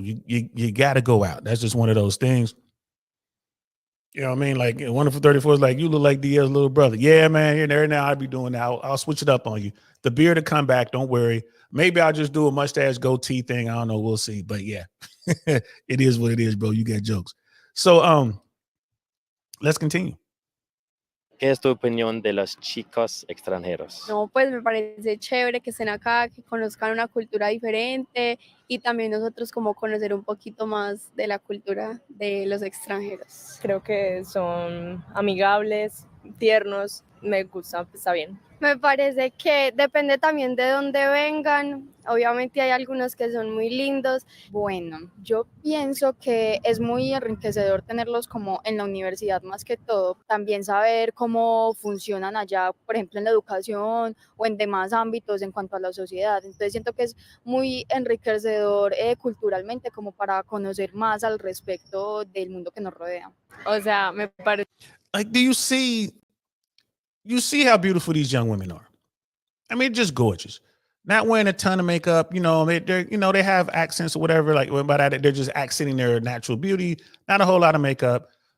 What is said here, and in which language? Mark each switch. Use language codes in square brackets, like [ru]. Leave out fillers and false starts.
[en] You got to go out. That's just one of those things. You know what I mean? Like, Wonderful 34 is like, you look like DL's little brother. Yeah, man. Here and there now, I'd be doing that. I'll switch it up on you. The beard to come back. Don't worry. Maybe I'll just do a mustache goatee thing. I don't know. We'll see. But yeah, it is what it is, bro. You got jokes. So let's continue. [es] ¿Qué es tu opinión de los chicos extranjeros? No, pues me parece chévere que estén acá, que conozcan una cultura diferente y también nosotros como conocer un poquito más de la cultura de los extranjeros. Creo que son amigables, tiernos, me gusta, está bien. Me parece que depende también de dónde vengan. Obviamente hay algunos que son muy lindos. Bueno, yo pienso que es muy enriquecedor tenerlos como en la universidad más que todo. También saber cómo funcionan allá, por ejemplo, en la educación o en demás ámbitos en cuanto a la sociedad. Entonces siento que es muy enriquecedor culturalmente como para conocer más al respecto del mundo que nos rodea. O sea, me parece. [en] Like, do you see how beautiful these young women are? I mean, just gorgeous. Not wearing a ton of makeup, you know, they have accents or whatever. Like, by that, they're just accenting their natural beauty. Not a whole lot of makeup.